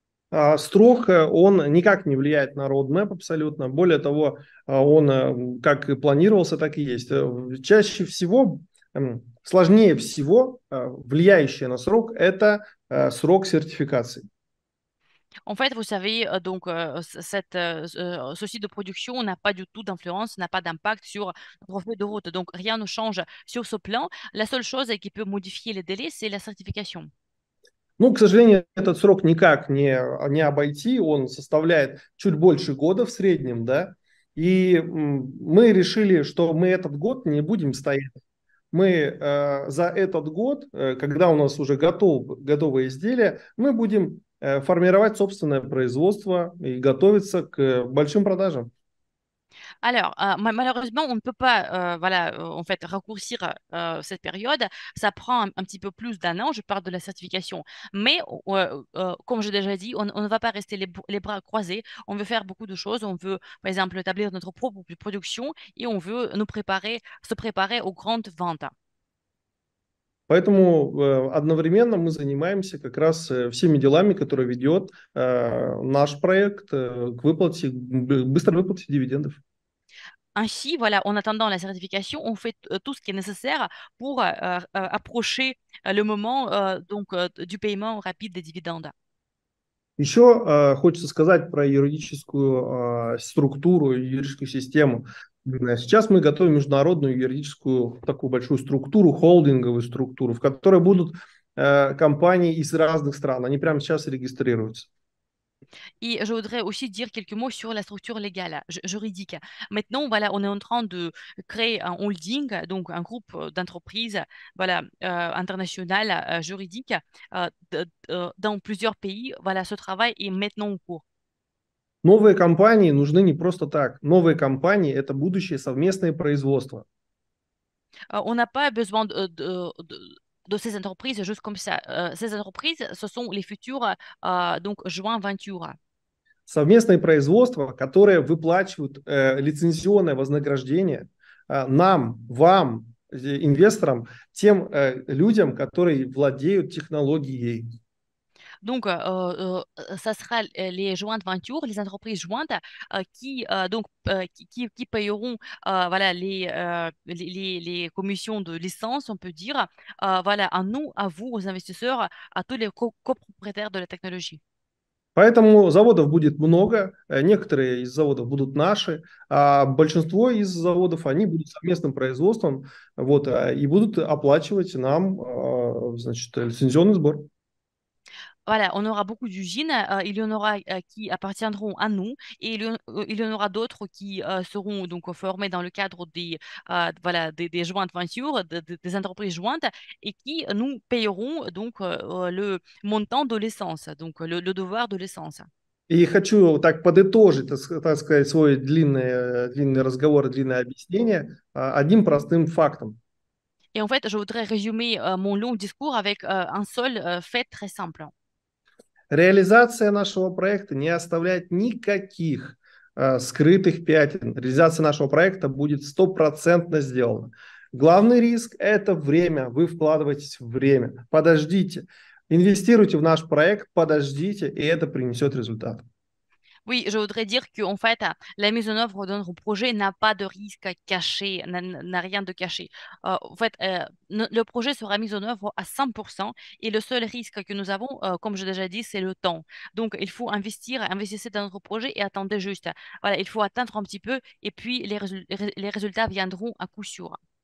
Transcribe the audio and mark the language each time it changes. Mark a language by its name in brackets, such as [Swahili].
[Russian] Срок, он никак не влияет на roadmap абсолютно. Более того, он как и планировался, так и есть. Чаще всего сложнее всего влияющее на срок – это срок сертификации. [French] En fait, vous savez, ce site de production n'a pas du tout d'influence, n'a pas d'impact sur notre feuille de route. Donc, rien ne change sur ce plan. La seule chose qui peut modifier les délais, c'est la certification. [Russian] Ну, к сожалению, этот срок никак не обойти, он составляет чуть больше года в среднем, да, и мы решили, что мы этот год не будем стоять. Мы за этот год, когда у нас уже готовое изделие, мы будем формировать собственное производство и готовиться к большим продажам. [French] Alors, malheureusement, on ne peut pas, en fait, raccourcir cette période. Ça prend un petit peu plus d'un an. Je parle de la certification. Mais, comme j'ai déjà dit, on ne va pas rester les bras croisés. On veut faire beaucoup de choses. On veut, par exemple, établir notre propre production et on veut se préparer aux grandes ventes. [Russian] Поэтому одновременно мы занимаемся как раз всеми делами, которые ведет наш проект к быстрой выплате дивидендов. [French] Ainsi, voilà, en attendant la certification, on fait tout ce qui est nécessaire pour approcher le moment du paiement rapide des dividendes. [Russian] Еще хочется сказать про юридическую структуру, юридическую систему. Сейчас мы готовим международную юридическую такую большую структуру, холдинговую структуру, в которой будут компании из разных стран. Они прямо сейчас регистрируются. [French] Et je voudrais aussi dire quelques mots sur la structure légale, juridique. Maintenant, voilà, on est en train de créer un holding, donc un groupe d'entreprises, voilà, international, juridique, dans plusieurs pays. Voilà, ce travail est maintenant en cours. [Russian] Новые компании нужны не просто так. Новые компании – это будущее совместное производство. [French] On n'a pas besoin de ces entreprises juste comme ça. Ces entreprises, ce sont les futurs donc joint venture. [Russian] Совместное производство, которое выплачивают лицензионное вознаграждение нам, вам, инвесторам, тем людям, которые владеют технологией. [French] Donc, ça sera les jointes ventures, les entreprises jointes qui payeront voilà, les commissions de licence, on peut dire, voilà, à nous, à vous, aux investisseurs, à tous les copropriétaires de la technologie. [Russian] Поэтому заводов будет много, некоторые из заводов будут наши, а большинство из заводов, они будут совместным производством, вот, и будут оплачивать нам, значит, лицензионный сбор. [French] Voilà, on aura beaucoup d'usines. Il y en aura qui appartiendront à nous et il y en aura d'autres qui seront donc formées dans le cadre des jointes ventures, des entreprises jointes et qui nous payeront donc le montant de l'essence, donc le devoir de l'essence. [Russian] И хочу так подытожить, так сказать, свой длинный разговор, длинное объяснение одним простым фактом. [French] Et en fait, je voudrais résumer mon long discours avec un seul fait très simple. [Russian] Реализация нашего проекта не оставляет никаких скрытых пятен. Реализация нашего проекта будет 100% сделана. Главный риск – это время. Вы вкладываетесь в время. Подождите. Инвестируйте в наш проект, подождите, и это принесет результат. [French] Oui, je voudrais dire que en fait, la mise en œuvre de notre projet n'a pas de risque caché, n'a rien de caché. En fait, le projet sera mis en œuvre à 100% et le seul risque que nous avons, comme j'ai déjà dit, c'est le temps. Donc, il faut investissez dans notre projet et attendez juste. Voilà, il faut attendre un petit peu et puis les résultats viendront à coup sûr.